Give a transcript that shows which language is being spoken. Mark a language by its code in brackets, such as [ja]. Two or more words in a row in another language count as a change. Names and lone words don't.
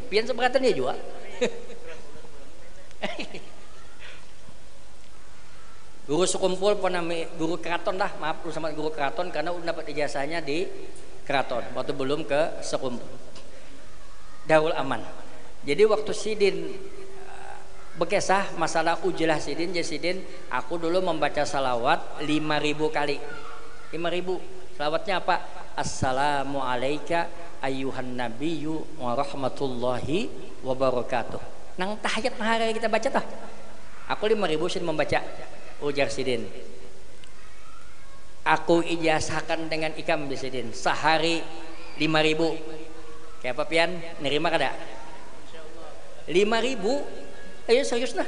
[bjn] Pian seberatan dia juga. Guru sekumpul guru keraton lah, maaf sama guru keraton karena udah dapat ijazahnya di keraton waktu belum ke sekumpul. Darul Aman. Jadi waktu Sidin bekesah masalah ujilah Sidin, jadi Sidin aku dulu membaca salawat 5.000 kali. 5.000. Salawatnya apa? [ar] السلام عليك أيها النبي ورحمة الله وبركاته. [bjn] Nang tahiyat hari kita baca toh. Aku 5.000 Sidin membaca. Ujar Sidin. Aku ijazahkan dengan ikam di Sidin. Sehari 5.000. Kayak apa pian? Nerima kada? 5.000. Ayo serius nah.